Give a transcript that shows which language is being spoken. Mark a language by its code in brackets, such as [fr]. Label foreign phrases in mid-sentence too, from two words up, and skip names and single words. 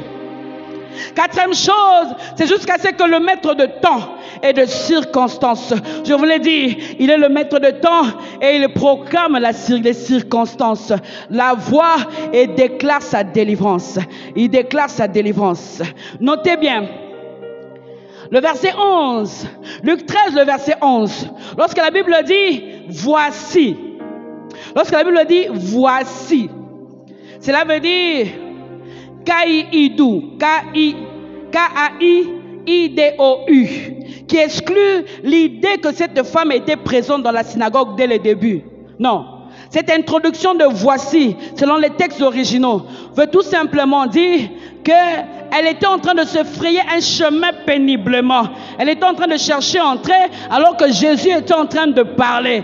[fr] Quatrième chose, c'est jusqu'à ce que le maître de temps et de circonstances, je vous l'ai dit, il est le maître de temps et il proclame les circonstances, la voix et déclare sa délivrance. Il déclare sa délivrance. Notez bien, le verset 11, Luc 13, le verset 11, lorsque la Bible dit « voici », lorsque la Bible dit « voici », cela veut dire K-I-I-D-O-U, K-A-I-I-D-O-U, qui exclut l'idée que cette femme était présente dans la synagogue dès le début. Non. Cette introduction de voici, selon les textes originaux, veut tout simplement dire qu'elle était en train de se frayer un chemin péniblement. Elle était en train de chercher à entrer alors que Jésus était en train de parler.